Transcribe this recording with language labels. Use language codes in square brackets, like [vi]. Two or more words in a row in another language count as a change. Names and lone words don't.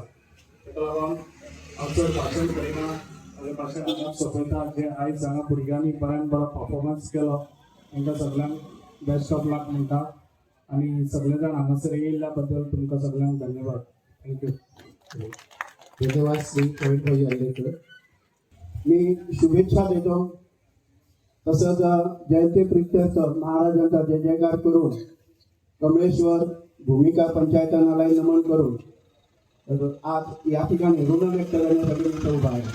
[kok] ताका लागून हांव चड भाशण करिना, हांवें भाशण हांगा सोंपयता. जे आयज हांगा भुरग्यांनी बऱ्यान बरो परफॉर्मन्स केलो तांकां सगळ्यांक [en] best of luck [kok] म्हणटा आनी सगळे जाण हांगासर येयल्ल्या बद्दल तुमकां सगळ्यांक धन्यवाद. [en] Thank you. [mr] धन्यवाद श्री प्रवीणभाई आलेकर. मी शुभेच्छा देतो. तसंच जयंती प्रित्यर्थ महाराजांचा जय जयकार करून कमळेश्वर भूमिका पंचायतनालाही नमन करून आज या ठिकाणी ऋण व्यक्त करण्यासाठी मी उभा आहे.